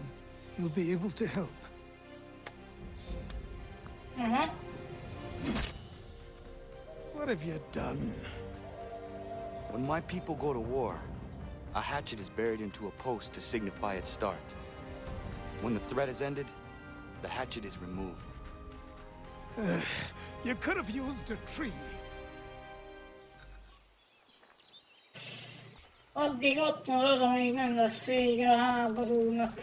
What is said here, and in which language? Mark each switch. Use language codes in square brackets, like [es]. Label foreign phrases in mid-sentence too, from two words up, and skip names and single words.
[en] He'll be able to help. What have you done? When my people go to war, a hatchet is buried into a post to signify its start. When the threat is ended, the hatchet is removed. You could have used a tree. [hu] Addig ott marad, amíg nem lesz vége a háborúnak.